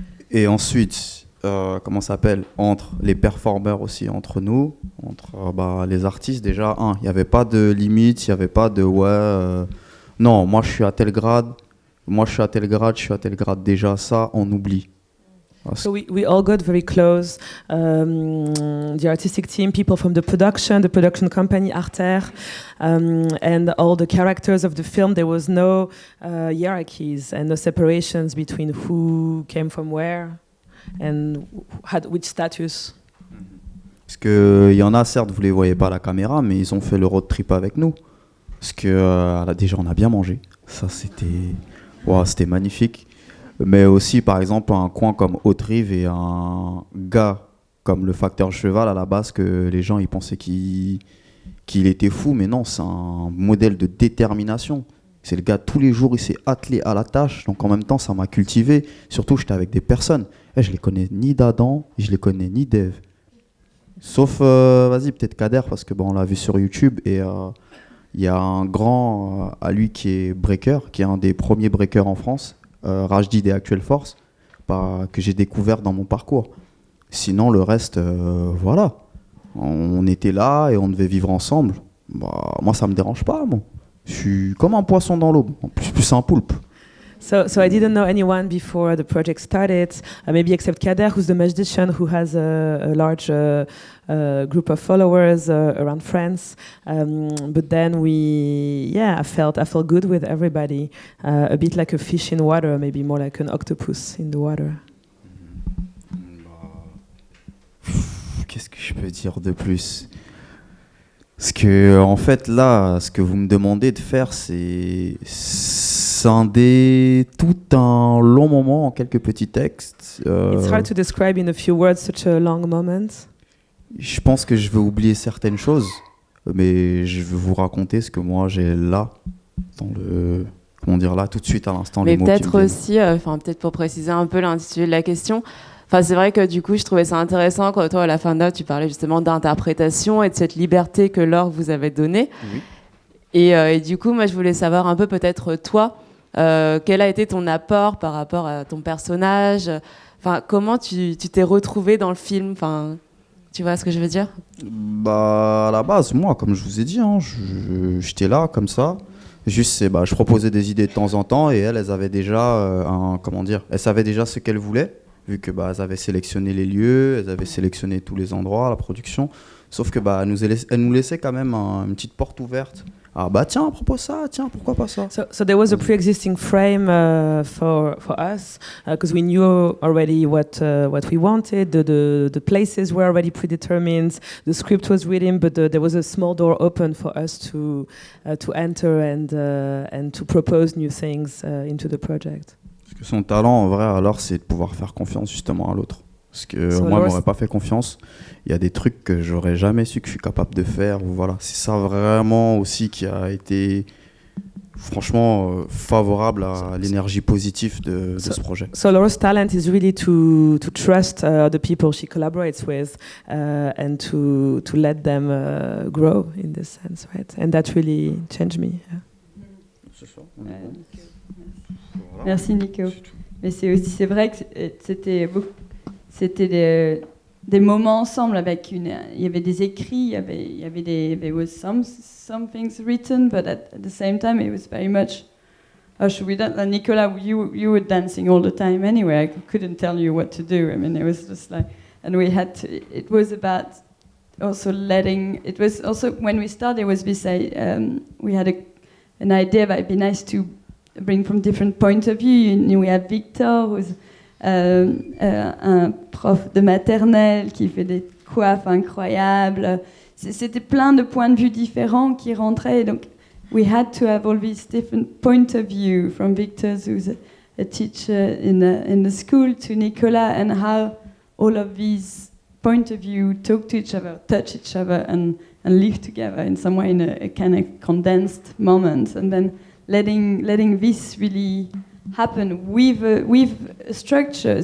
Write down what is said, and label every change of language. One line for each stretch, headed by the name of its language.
French: Et ensuite, entre les performeurs aussi, entre nous, entre les artistes, déjà, il n'y avait pas de limite, il n'y avait pas de non, moi je suis à tel grade, je suis à tel grade, déjà ça, on oublie.
English: So we all got very close. The artistic team, people from the production company Arter, and all the characters of the film. There was no hierarchies and no separations between who came from where and had which status.
French: Parce que il y en a, certes, vous les voyez pas à la caméra, mais ils ont fait le road trip avec nous. Parce que déjà on a bien mangé. Ça c'était magnifique. Mais aussi, par exemple, un coin comme Haute-Rive et un gars comme le Facteur Cheval, à la base, que les gens ils pensaient qu'il était fou, mais non, c'est un modèle de détermination. C'est le gars, tous les jours, il s'est attelé à la tâche, donc en même temps, ça m'a cultivé. Surtout, j'étais avec des personnes. Je les connais ni d'Adam, je les connais ni d'Eve. Sauf, peut-être Kader, parce que on l'a vu sur YouTube, et il y a un grand à lui qui est breaker, qui est un des premiers breakers en France, Rajdi des Actuelles Forces, que j'ai découvert dans mon parcours. Sinon, le reste, voilà. On était là et on devait vivre ensemble. Moi, ça me dérange pas, moi. Je suis comme un poisson dans l'eau. En plus un poulpe.
English: So I didn't know anyone before the project started, maybe except Kader, who's the magician who has a large group of followers around France. But then I felt good with everybody, a bit like a fish in water, maybe more like an octopus in the water.
French: Qu'est-ce que je peux dire de plus ? Parce que, en fait, là, ce que vous me demandez de faire, c'est scinder tout un long moment en quelques petits textes.
English: It's hard to describe in a few words such a long moment.
French: Je pense que je vais oublier certaines choses, mais je vais vous raconter ce que moi j'ai là, dans le... là, tout de suite à l'instant. Mais les mots peut-être aussi, peut-être pour préciser un peu l'intitulé de la question, c'est vrai que du coup, je trouvais ça intéressant quand toi, à la fin de là, tu parlais justement d'interprétation et de cette liberté que Laure vous avait donnée. Oui. Et du coup, moi, je voulais savoir un peu peut-être toi, quel a été ton apport par rapport à ton personnage, comment tu t'es retrouvé dans le film, tu vois ce que je veux dire ? À la base, moi, comme je vous ai dit, j'étais là comme ça. Juste, je proposais des idées de temps en temps et elles avaient déjà elles savaient déjà ce qu'elles voulaient. Vu que elles avaient sélectionné les lieux, elles avaient sélectionné tous les endroits, la production. Sauf que elles nous laissaient quand même une petite porte ouverte ah bah tiens, propose ça, tiens, pourquoi pas ça.
English: So there was a pre-existing frame for us because we knew already what we wanted. The places were already predetermined. The script was written, but there was a small door open for us to enter and to propose new things into the project.
French: Parce que son talent, en vrai, alors, c'est de pouvoir faire confiance justement à l'autre. Parce que moi, je m'aurais pas fait confiance. Il y a des trucs que j'aurais jamais su que je suis capable de faire. Voilà, c'est ça vraiment aussi qui a été franchement favorable à l'énergie positive de ce projet.
English: So Laura's talent is really to trust the people she collaborates with and to let them grow in this sense, right? And that really changed me. Yeah.
French: Merci Nico. Mais c'est vrai que c'était des moments ensemble avec il y avait des écrits, il y avait
English: there was some things written, but at the same time it was very much should we dance? Nicola, you were dancing all the time anyway. I couldn't tell you what to do. I mean, it was just like, and we had to. It was about also letting. It was also when we started. It was we had an idea that it'd be nice to bring from different points of view. We had Victor, who's
French: un prof de maternelle qui fait des coiffes incroyables. C'était plein de points de vue différents qui rentraient.
English: Donc, we had to have all these different points of view, from Victor, who's a teacher in the school, to Nicola, and how all of these points of view talk to each other, touch each other, and live together in some way in a kind of condensed moment, and then letting this really happen with a structure.